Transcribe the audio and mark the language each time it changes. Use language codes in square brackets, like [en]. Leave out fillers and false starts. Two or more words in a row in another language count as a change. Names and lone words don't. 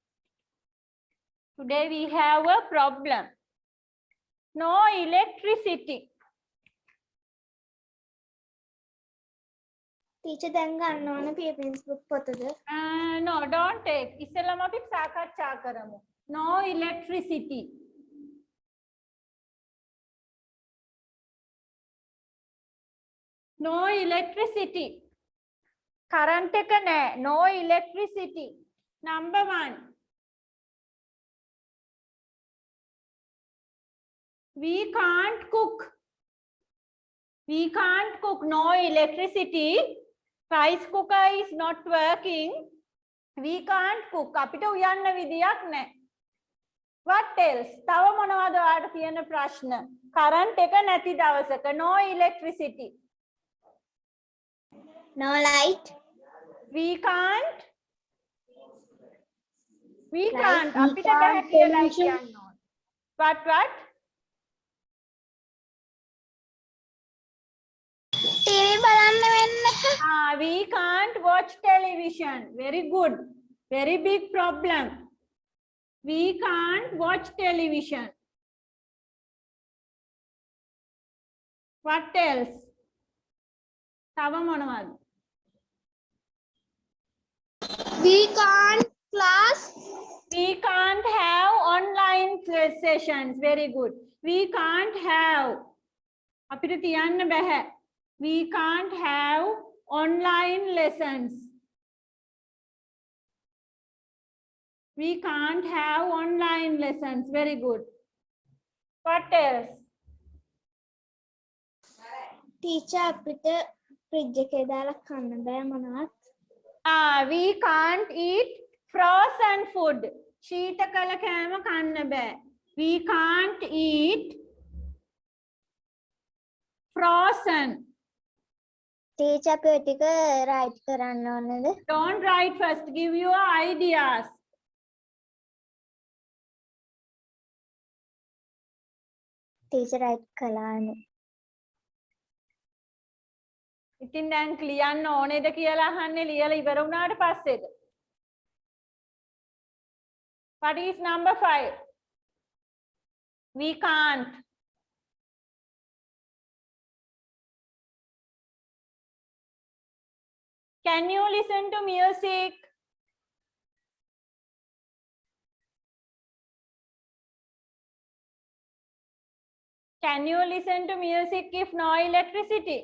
[en] Today we have a problem. No electricity. Teacher, [si] දැන් ගන්න ඕන PPS book පොතද? [en] No, don't take. [si] ඉස්සෙල්ලාම අපි සාකච්ඡා කරමු. [en] No electricity. No electricity. [si] Current එක නෑ. [en] No electricity. Number 1. We can't cook. We can't cook. No electricity. Rice cooker is not working. We can't cook. [si] අපිට උයන්න විදියක් නැහැ. [en] What else? [si] තව මොනවද ඔයාලට තියෙන ප්‍රශ්න? Current එක නැති දවසක [en] no electricity. No light. We can't. We Right, can't. we [si] අපිට [en] can't [si] බෑ කියලා [en] television. [si] කියන්න ඕන. What? TV බලන්න වෙන්නේ. [en] We can't watch television. Very good. Very big problem. We can't watch television. What else? [si] තව මොනවද? [en] We can't class. We can't have online sessions. Very good. We can't have. [si] අපිට තියන්න බෑ. [en] We can't have online lessons. We can't have online lessons. Very good. What else? Teacher, [si] අපිට fridge එකේ දාලා කන්න බෑ මොනවත්. [en] We can't eat frozen food. [si] ශීතකල කෑම කන්න බෑ. [en] We can't eat frozen. Teacher, [si] අපේ ටික write කරන්න ඕනද? [en] Don't write first. Give your ideas. Teacher write [si] කළානේ. ඉතින් දැන් ලියන්න ඕනේද කියලා අහන්නේ ලියලා ඉවර වුණාට පස්සේද? [en] What is number 5? We can't. Can you listen to music? Can you listen to music if no electricity?